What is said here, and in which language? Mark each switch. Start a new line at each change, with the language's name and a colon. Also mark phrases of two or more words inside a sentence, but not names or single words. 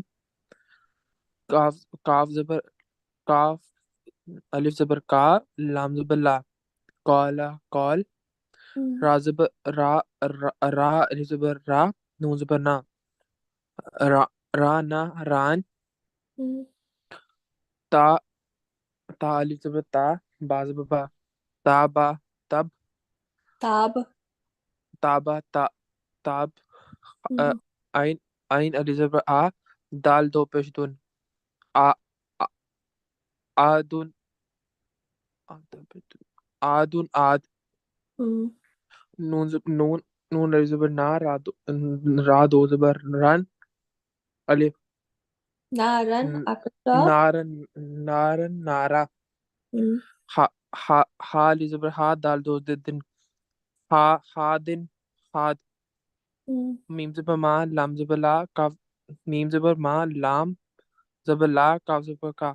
Urdu: کاف کاف زبر کاف الف زبر کا لام زبر لا. کلا کل. Hmm. را زبر را الف زبر را نون زبر نا. رانا ران. Hmm. تا تا الف زبر تا با زبر با. تابا تاب. Tab. تابا تاب. Hmm. عین عین الف زبر آ۔ دال دو پیش دُن. آ ادن ادن اد. Hmm. نون الف زبر نا را دو زبر ران. Alif
English: Naran after stop.
Urdu: نارن نارا. Hmm. ہا الف زبر ہا دال دو دین. ہا دین ہد. Hmm. میم زبر ما لام زبر لا کاف۔ میم زبر ما لام زبر لا کاف زبر کا.